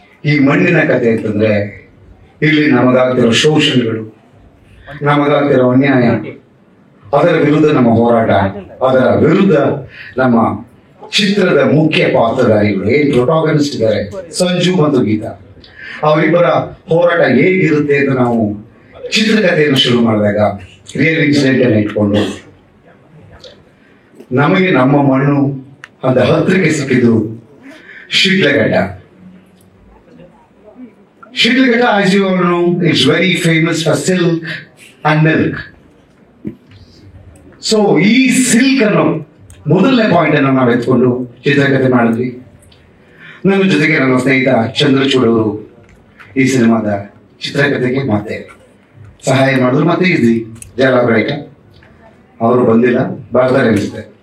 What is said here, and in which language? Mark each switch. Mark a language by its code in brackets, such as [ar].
[kn] ಈ ಮಣ್ಣಿನ ಕಥೆ ಅಂತಂದ್ರೆ ಇಲ್ಲಿ ನಮಗಾಗ್ತಿರೋ ಶೋಷಣೆಗಳು, ನಮಗಾಗ್ತಿರೋ ಅನ್ಯಾಯ, ಅದರ ವಿರುದ್ಧ ನಮ್ಮ ಹೋರಾಟ, ಅದರ ವಿರುದ್ಧ ನಮ್ಮ ಚಿತ್ರದ ಮುಖ್ಯ ಪಾತ್ರಧಾರಿಗಳು ಏನ್ ಪ್ರೊಟಾಗನಿಸ್ಟ್ ಇದ್ದಾರೆ ಸಂಜು ಮತ್ತು ಗೀತಾ, ಅವರಿಬ್ಬರ ಹೋರಾಟ ಹೇಗಿರುತ್ತೆ ಅಂತ ನಾವು ಚಿತ್ರಕಥೆಯನ್ನು ಶುರು ಮಾಡಿದಾಗ ರಿಯಲ್ ಇನ್ಸಿಡೆಂಟ್ ಅನ್ನು ಇಟ್ಕೊಂಡು ನಮಗೆ ನಮ್ಮ ಮಣ್ಣು ಅಂತ ಹತ್ತಿರಕ್ಕೆ ಸಿಕ್ಕಿದ್ದು Sidlaghatta. [en] Shidlaghatta, as you all know, it's very famous for silk and milk. [kn] So ಈ ಸಿಲ್ಕ್ ಅನ್ನೋ ಮೊದಲನೇ ಪಾಯಿಂಟ್ ಅನ್ನು ನಾವು ಎತ್ಕೊಂಡು ಚಿತ್ರಕಥೆ ಮಾಡಿದ್ವಿ. ನನ್ನ ಜೊತೆಗೆ ನನ್ನ ಸ್ನೇಹಿತ ಚಂದ್ರಚೂಡ್ ಅವರು ಈ ಸಿನಿಮಾದ ಚಿತ್ರಕಥೆಗೆ ಮತ್ತೆ ಸಹಾಯ ಮಾಡಿದ್ರು. ಮತ್ತೆ ಇದ್ವಿ ಜಯಲಾಭರಾಯ್ಕ ಅವರು ಬಂದಿಲ್ಲ, ಬರ್ತಾರೆ ಅನಿಸುತ್ತೆ.